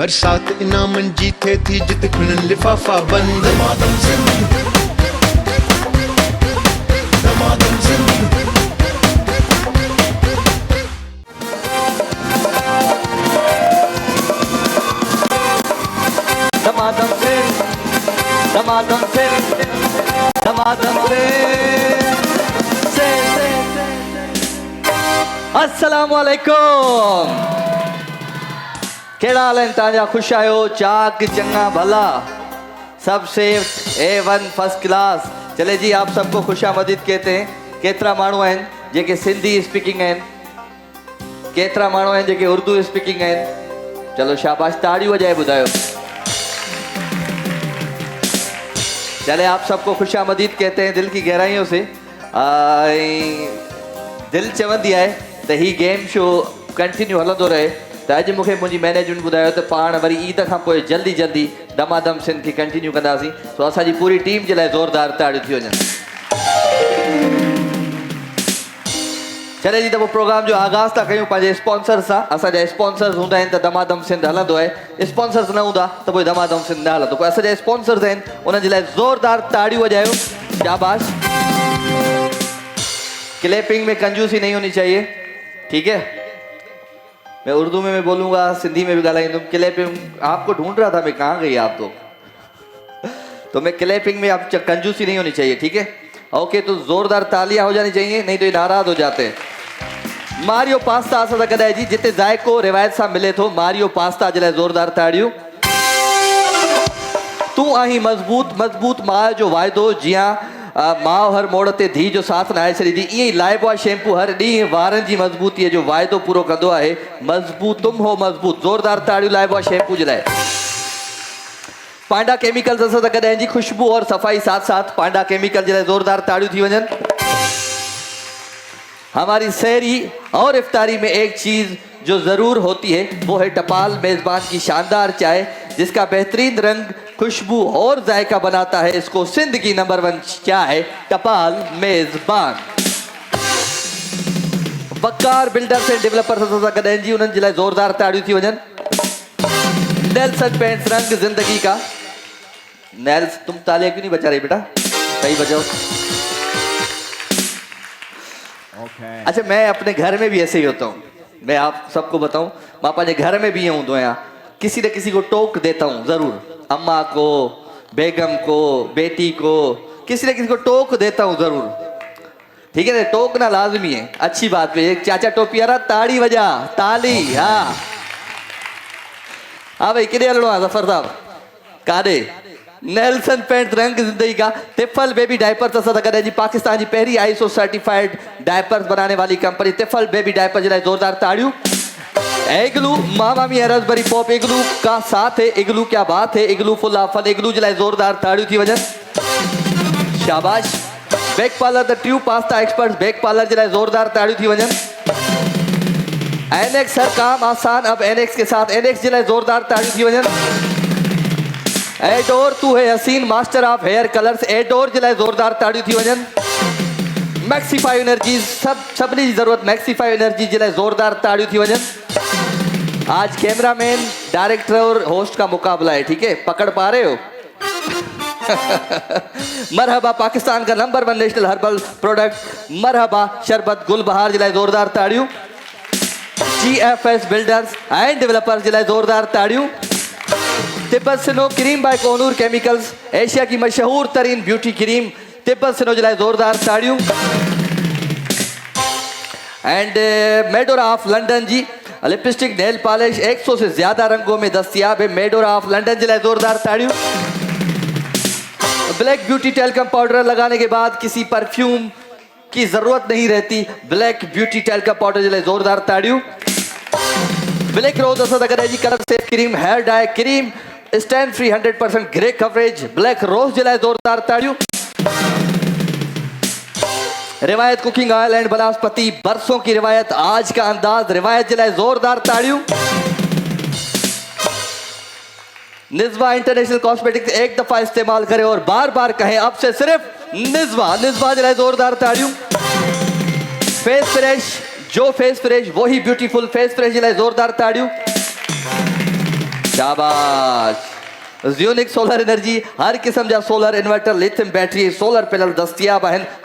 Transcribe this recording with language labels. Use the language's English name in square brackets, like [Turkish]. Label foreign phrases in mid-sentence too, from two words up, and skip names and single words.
[Sindhi] हर साथ इनाम जीते थी जित खुलन लिफाफा बंद। दमादम सिंध, दमादम सिंध। दमादम सिंध, दमादम सिंध, दमादम सिंध। [Arabic] السلام عليكم. [Sindhi] केड़ा हाल है ताजा? खुश आयो? चाक चंगा भला सब सेफ A1 [English] first class. [Urdu] چلے جی، آپ سب کو خوش آمدید کہتے ہیں. [Sindhi] केतरा माण्हू आहिनि जेके सिंधी स्पीकिंग आहिनि, केतरा माण्हू आहिनि जेके उर्दू स्पीकिंग आहिनि? चलो शाबाश, ताड़ी वजाए ॿुधायो। [Urdu] چلے، آپ سب کو خوش آمدید کہتے ہیں دل کی گہرائیوں سے. [Sindhi] दिल चवंदी आहे त ही [English] game show [Sindhi] कंटिन्यू हलंदो रहे। त अॼु मूंखे मुंहिंजी मैनेजमेंट ॿुधायो त पाण वरी ईद खां पोइ जल्दी जल्दी दमादम सिंध खे कंटिन्यू कंदासीं। सो असांजी पूरी टीम जे लाइ ज़ोरदार ताड़ियूं थी वञनि। चले जी, त पोइ प्रोग्राम जो आगाज़ था कयूं पंहिंजे स्पॉन्सर सां। असांजा स्पॉन्सर्स हूंदा आहिनि त दमादम सिंध हलंदो आहे। स्पॉन्सर्स न हूंदा त पोइ दमादम सिंध न हलंदो। पोइ असांजा स्पॉन्सर्स आहिनि, उन्हनि जे लाइ ज़ोरदार ताड़ियूं वॼायो। शाबाश। [Urdu] کلیپنگ میں کنجوسی نہیں ہونی چاہیے، ٹھیک ہے? میں اردو میں بولوں گا، سندھی میں بھی گالھائيندس. کلیپنگ، آپ کو ڈھونڈ رہا تھا میں، کہاں گئی آپ تو میں کلیپنگ میں آپ کنجوسی نہیں ہونی چاہیے، ٹھیک ہے? اوکے، تو زوردار تالیاں ہو جانی چاہییں، نہیں تو یہ ناراض ہو جاتے ہیں. [Sindhi] मारियो पास्ता असां सां गॾु जी, जिते जायको रिवायत सां मिले थो। मारियो पास्ता जे लाइ ज़ोरदार ताड़ियूं। तूं आहीं मज़बूत मज़बूत माउ जो वाइदो। जियां माउ हर मोड़ ते धी जो साथ नाहे छॾींदी, ईअं ई लाइबॉय शैम्पू हर ॾींहुं वारनि जी मज़बूतीअ जो वाइदो पूरो कंदो आहे। [Urdu] مضبوط تم ہو مضبوط. [Sindhi] ज़ोरदार ताड़ियूं लाइबॉय शैम्पू जे लाइ। पांडा केमिकल्स असां सां गॾु जी, [Urdu] خوشبو اور صفائی ساتھ ساتھ. [Sindhi] पांडा केमिकल जे लाइ ज़ोरदार ताड़ियूं थी वञनि। [Urdu] ہماری سحری اور افطاری میں ایک چیز جو ضرور ہوتی ہے وہ ہے ٹپال میزبان کی شاندار چائے، جس کا بہترین رنگ، خوشبو اور ذائقہ بناتا ہے اس کو سندھ کی نمبر 1 چائے ٹپال میزبان. [Sindhi] वकार बिल्डर्स एंड डेवलपर्स असां सां गॾु जी, उन्हनि जे लाइ ज़ोरदार ताड़ियूं थी वञनि। [Urdu] نیلسن پینٹس، رنگ زندگی کا۔ نیلز، تم تالیاں کیوں نہیں بجا رہی بیٹا? صحیح بجاؤ. اچھا، میں اپنے گھر میں بھی ایسے ہی ہوتا ہوں. میں آپ سب کو بتاؤں، میں اپنے گھر میں بھی یہ ہوں، کسی نہ کسی کو ٹوک دیتا ہوں ضرور. اماں کو، بیگم کو، بیٹی کو، کسی نہ کسی کو ٹوک دیتا ہوں ضرور، ٹھیک ہے نا? ٹوکنا لازمی ہے، اچھی بات پے۔ ایک چاچا ٹوپی آ رہا، تاڑی بجا، تالی. [Sindhi] हाँ हाँ भाई, किधे हलणो आहे ज़फर साहब? काॾे? [Urdu] نیلسن پینٹ، رنگ زندگی کا. [Sindhi] तिफल बेबी डायपर्स असां सां गॾु जी, [Urdu] پاکستان کی پہلی ISO [English] certified diapers [Urdu] بنانے والی کمپنی طفل بے بی ڈائپر [Sindhi] जे लाइ ज़ोरदार ताड़ियूं। [Urdu] اگلو، ماما میاں رس بری پاپ اگلو کا ساتھ ہے. اگلو کیا بات ہے، اگلو [English] full of fun. [Sindhi] इग्लू जे लाइ ज़ोरदार ताड़ियूं थी वञनि। शाबाश। बेक पार्लर [English] the true pasta expert, [Sindhi] बेक पार्लर जे लाइ ज़ोरदार ताड़ियूं थी वञनि। [Urdu] NX، ہر کام آسان اب NX کے ساتھ. [Sindhi] NX जे लाइ ज़ोरदार ताड़ियूं थी वञनि। एडोर, [Urdu] تو ہے حسین [English] master of hair colours. [Sindhi] एडोर जे लाइ ज़ोरदार ताड़ियूं थी वञनि। मैक्सीफाई एनर्जी, सभिनी जी ज़रूरत मैक्सीफाई एनर्जी जे लाइ ज़ोरदार ताड़ियूं थी वञनि। [Urdu] آج کیمرہ مین، ڈائریکٹر اور ہوسٹ کا مقابلہ ہے، ٹھیک ہے? پکڑ پا رہے ہو؟ مرحبا پاکستان کا نمبر 1 [English] national herbal product [Urdu] مرحبا شربت گلبہار [Sindhi] जे लाइ ज़ोरदार ताड़ियूं। GFS बिल्डर्स एंड डेवलपर्स जे लाइ ज़ोरदार ताड़ियूं। [Urdu] تبت سنو کریم بائی کونور کیمیکلز، ایشیا کی مشہور ترین [English] beauty cream [Urdu] تبت سنو [Sindhi] जे लाइ ज़ोरदार ताड़ियूं। [Urdu] اینڈ میڈورا آف لندن جی [English] lipstick nail polish [Urdu] 100 سے زیادہ رنگوں میں دستیاب ہے. [Sindhi] मेडोरा ऑफ लंदन जे लाइ ज़ोरदार ताड़ियूं। [Urdu] بلیک بیوٹی ٹیلکم پاؤڈر لگانے کے بعد کسی پرفیوم کی ضرورت نہیں رہتی. [Sindhi] ब्लैक ब्यूटी टेल्कम पाउडर जे लाइ ज़ोरदार ताड़ियूं। ब्लैक रोज असां सां गॾु जी, [English] colour safe cream, hair dye cream, stand free 100% grey coverage. [Sindhi] ब्लैक रोज जे लाइ ज़ोरदार ताड़ियूं। [Urdu] روایت کوکنگ آئل اینڈ ونسپتی، برسوں کی روایت، آج کا انداز. [Sindhi] रिवायत जे लाइ ज़ोरदार ताड़ियूं। [Urdu] نزوا انٹرنیشنل کاسمیٹکس، ایک دفعہ استعمال کریں اور بار بار کہیں اب سے صرف نزوا. [Sindhi] निज़वा जे लाइ ज़ोरदार ताड़ियूं। [Urdu] فیس فریش، جو فیس فریش وہی بیوٹی فل. [Sindhi] फेस फ्रेश जे लाइ ज़ोरदार ताड़ियूं। शाबाश। ज़्यूनिक सोलर एनर्जी हर किस्म जा [English] solar inverter lithium battery solar panel [Sindhi] दस्तियाब आहिनि।